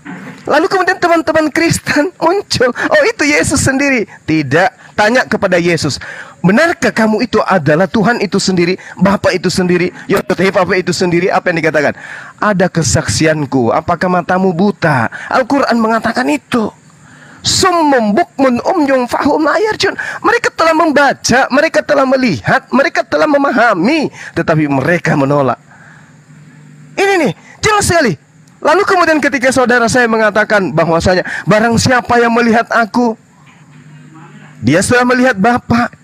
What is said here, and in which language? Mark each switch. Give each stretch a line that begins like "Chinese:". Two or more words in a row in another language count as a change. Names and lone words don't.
Indonesian: Lalu kemudian teman-teman Kristen muncul, oh itu Yesus sendiri. Tidak, tanya kepada Yesus, benarkah kamu itu adalah Tuhan itu sendiri, Bapa itu sendiri, Yotapa itu sendiri? Apa yang dikatakan? Ada kesaksianku. Apakah matamu buta? Al-Quran mengatakan itu.
Arabic: صم بكم عمي فهم لا يرجعون.
Indonesian: Mereka telah membaca, mereka telah melihat, mereka telah memahami, tetapi mereka menolak. Ini nih, jelas sekali. Lalu kemudian ketika saudara saya mengatakan bahwasanya barang siapa yang melihat aku, dia sudah melihat Bapa.